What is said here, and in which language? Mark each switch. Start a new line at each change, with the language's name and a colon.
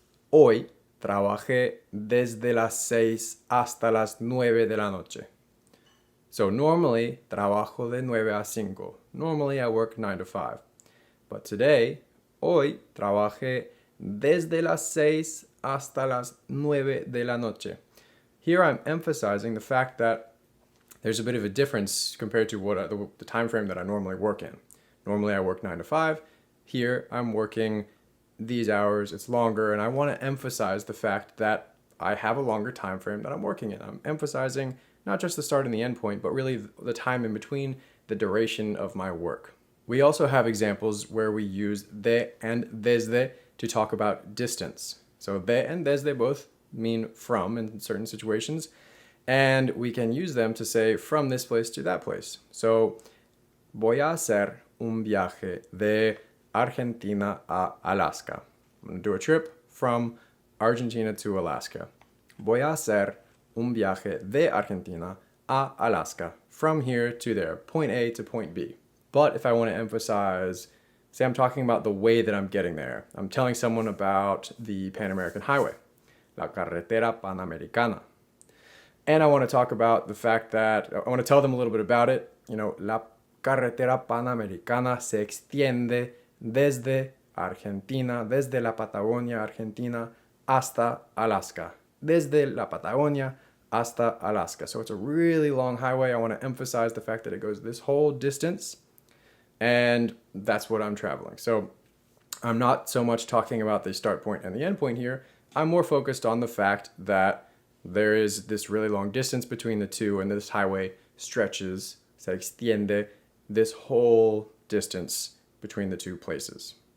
Spanish: Hoy trabajé desde las 6 hasta las 9 de la noche.
English: So normally,
Spanish: trabajo de 9 a 5.
English: Normally, I work 9 to 5. But today,
Spanish: hoy trabajé desde las 6 hasta las 9 de la noche.
English: Here I'm emphasizing the fact that there's a bit of a difference compared to what the time frame that I normally work in. Normally I work 9 to 5. Here I'm working these hours, it's longer, and I want to emphasize the fact that I have a longer time frame that I'm working in. I'm emphasizing not just the start and the end point, but really the time in between, the duration of my work. We also have examples where we use de and desde to talk about distance. So de and desde both mean from in certain situations, and we can use them to say from this place to that place.
Spanish: So, voy a hacer un viaje de Argentina a Alaska.
English: I'm going to do a trip from Argentina to Alaska.
Spanish: Voy a hacer un viaje de Argentina a Alaska.
English: From here to there, point A to point B. But if I want to emphasize, say I'm talking about the way that I'm getting there. I'm telling someone about the Pan American Highway,
Spanish: la carretera panamericana.
English: And I want to talk about the fact that, I want to tell them a little bit about it.
Spanish: La carretera panamericana se extiende desde Argentina, desde la Patagonia, Argentina, hasta Alaska. Desde la Patagonia hasta Alaska.
English: So it's a really long highway. I want to emphasize the fact that it goes this whole distance, and that's what I'm traveling. So I'm not so much talking about the start point and the end point here. I'm more focused on the fact that there is this really long distance between the two, and this highway stretches,
Spanish: se extiende,
English: this whole distance between the two places.